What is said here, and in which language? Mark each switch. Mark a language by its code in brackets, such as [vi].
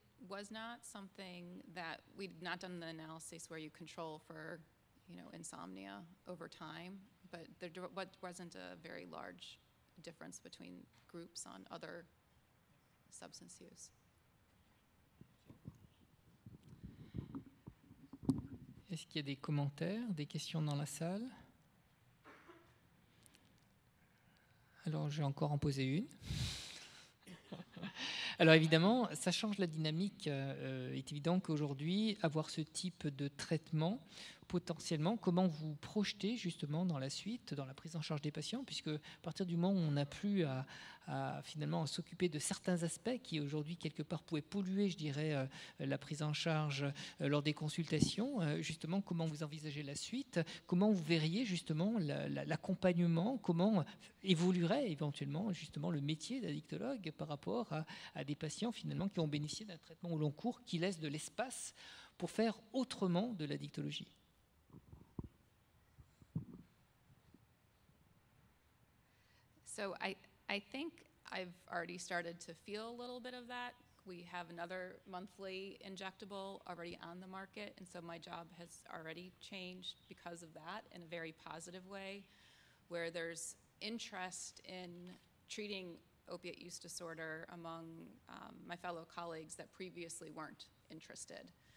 [en] was not something that we'd not done the analysis where you control for, insomnia over time, but there wasn't a very large difference between groups on other substance use. [fr] Est-ce qu'il y a des commentaires, des questions dans la salle? Alors, je vais encore en poser une. Alors évidemment, ça change la dynamique. Il est évident qu'aujourd'hui, avoir ce type de traitement, potentiellement, comment vous projetez justement dans la suite, dans la prise en charge des patients, puisque à partir du moment où on n'a plus à finalement s'occuper de certains aspects qui aujourd'hui quelque part pouvaient polluer, je dirais, la prise en charge lors des consultations, justement, comment vous envisagez la suite, comment vous verriez justement l'accompagnement, comment évoluerait éventuellement justement le métier d'addictologue par rapport à des patients finalement qui ont bénéficié d'un traitement au long cours qui laisse de l'espace pour faire autrement de l'addictologie. [en] So I think I've already started to feel a little bit of that. We have another monthly injectable already on the market, and so my job has already changed because of that in a very positive way, where there's interest in treating opiate use disorder among my fellow colleagues that previously weren't interested.